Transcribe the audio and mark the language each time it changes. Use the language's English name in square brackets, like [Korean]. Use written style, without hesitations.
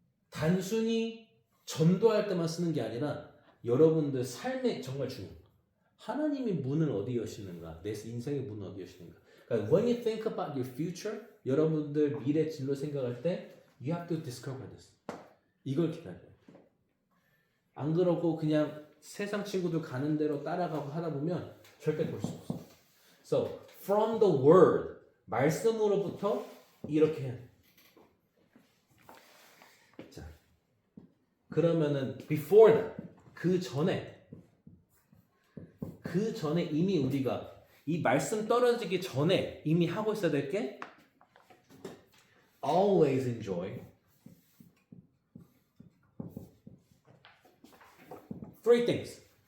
[Korean] 단순히 전도할 때만 쓰는 게 아니라 여러분들 삶에 정말 중요해요. 하나님이 문을 어디 여시는가? 내 인생의 문을 어디 여시는가? 그러니까 [English] when you think about your future, [Korean] 여러분들 미래 진로 생각할 때 [English] you have to discover this. [Korean] 이걸 기다려요. 안 그러고 그냥 세상 친구들 가는 대로 따라가고 하다 보면 절대 볼 수 없어. [English] So from the word, [Korean] 말씀으로부터 이렇게 해야 돼. 자, 그러면은 [English] before that, [Korean] 그 전에 이미 우리가 이 말씀 떨어지기 전에 이미 하고 있어야 될 게 [English] always enjoy three things.